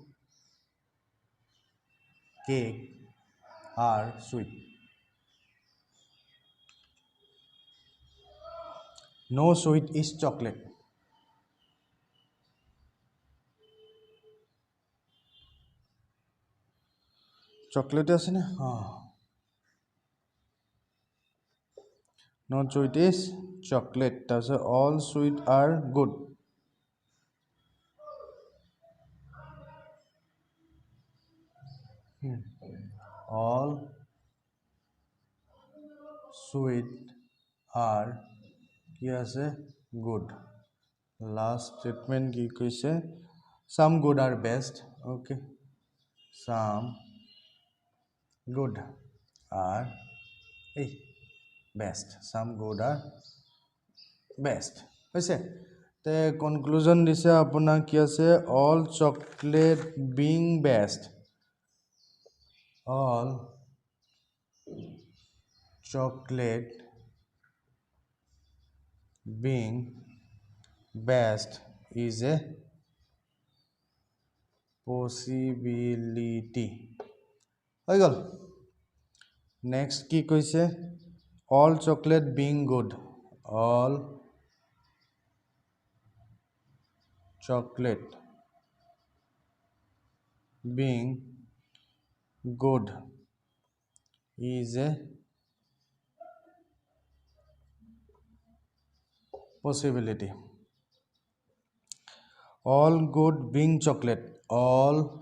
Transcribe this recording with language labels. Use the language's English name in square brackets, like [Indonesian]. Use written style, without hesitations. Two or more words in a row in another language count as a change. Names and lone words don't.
[English] cake are sweet no sweet is chocolate [Assamese] চকলেট আছে না [English] not sweet is chocolate তাৰপিছত all sweet are good all sweet are [Assamese] কি আছে [English] good last statement [Assamese] কি কৈছে [English] some good are best okay some good are best some good are best [Assamese] হৈছে তে কনক্লুজন দিছে আপোনাৰ কি আছে [English] all chocolate being best all chocolate being best is a possibility [Assamese] হৈ গ'ল [English] next [Assamese] কি কৈছে [English] all chocolate being good all chocolate being good is a possibility all good being chocolate all